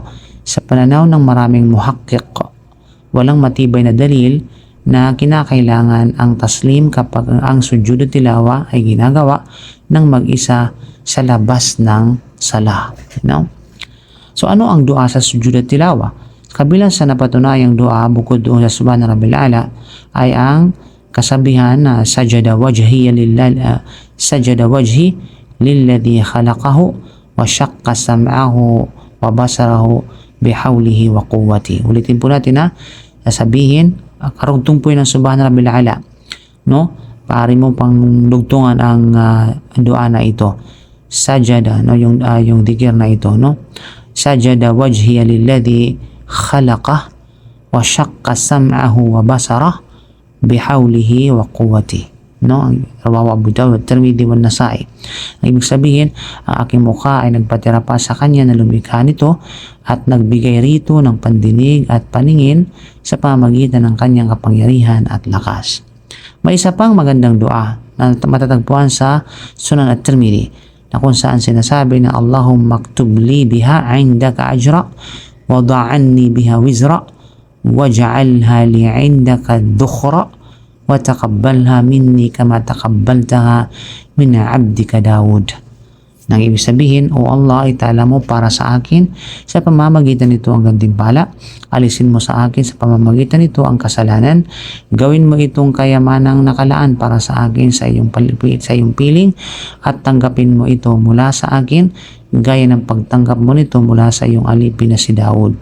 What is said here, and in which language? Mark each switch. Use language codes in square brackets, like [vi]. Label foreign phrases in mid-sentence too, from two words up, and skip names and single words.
[tl] Sa pananaw ng maraming muhaqqiq, walang matibay na dalil na kinakailangan ang taslim kapag ang sujud at tilawa ay ginagawa ng mag-isa sa labas ng sala. So ano ang dua sa sujud at tilawa? Kabilang sa napatunayang dua bukod doon sa [ar] سبحان ربي الأعلى [tl] ay ang kasabihan na [ar] سجد وجهي للذي خلقه وشق سمعه وبصره بحوله وقوته. [tl] Ulitin po natin na sasabihin karugtong po yun ng [ar] سبحان ربي الأعلى, [tl] no? Paari mo pang dugtungan ang dua na ito. Sajada, no? Yung dikir na ito, no? [ar] سجد وجهي للذي خلقه وشق سمعه وبصره بحوله وقوته, no? رواه أبو داود والترمذي والنسائي. [tl] Ang ibig sabihin, ang aking mukha ay nagpatira pa sa kanya na lumikha nito at nagbigay rito ng pandinig at paningin sa pamamagitan ng kanyang kapangyarihan at lakas. May isa pang magandang dua na matatagpuan sa Sunan at Tirmidhi na kung saan sinasabi na [ar] اللهم اكتب لي بها عندك أجرا وضع عني بها وزرا واجعلها لي عندك ذخرا وتقبلها مني كما تقبلتها من عبدك داود. [tl] Nang ibig sabihin, O Allah, itala mo para sa akin sa pamamagitan nito ang gantimpala. Alisin mo sa akin sa pamamagitan nito ang kasalanan. Gawin mo itong kayamanang nakalaan para sa akin sa iyong piling at tanggapin mo ito mula sa akin gaya ng pagtanggap mo nito mula sa iyong alipin na si Daud.